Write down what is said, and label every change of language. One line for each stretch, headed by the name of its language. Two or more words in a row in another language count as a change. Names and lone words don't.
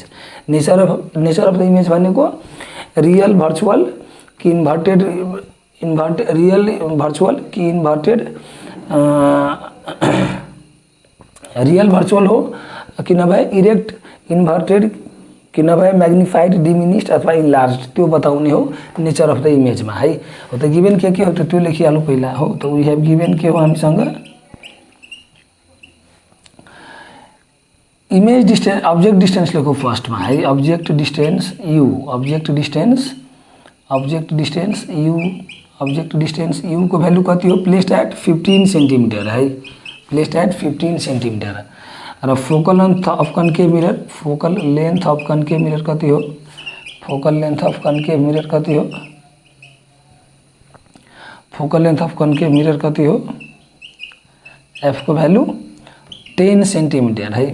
English: nature of the image
Nepali: भनेको
English: real virtual
Nepali: कि
English: real virtual
Nepali: कि
English: real virtual
Nepali: हो कि नभए
English: erect inverted
Nepali: कि नभए
English: magnified diminished
Nepali: अथवा इनलार्ज्ड त्यो बताउने हो
English: nature of the image
Nepali: मा है। हो त गिवन के हो त त्यो लेखिहालौ पहिला हो। त
English: we have given
Nepali: के हो हामीसँग
English: image distance object distance
Nepali: लेखौ फर्स्ट मा है।
English: object distance
Nepali: u को भ्यालु कति हो
English: placed at 15 centimeter
Nepali: है,
English: placed at 15 centimeter
Nepali: र
English: focal length of concave mirror
Nepali: कति हो
English: focal length of concave mirror
Nepali: कति हो f को भ्यालु 10 सेन्टिमिटर है।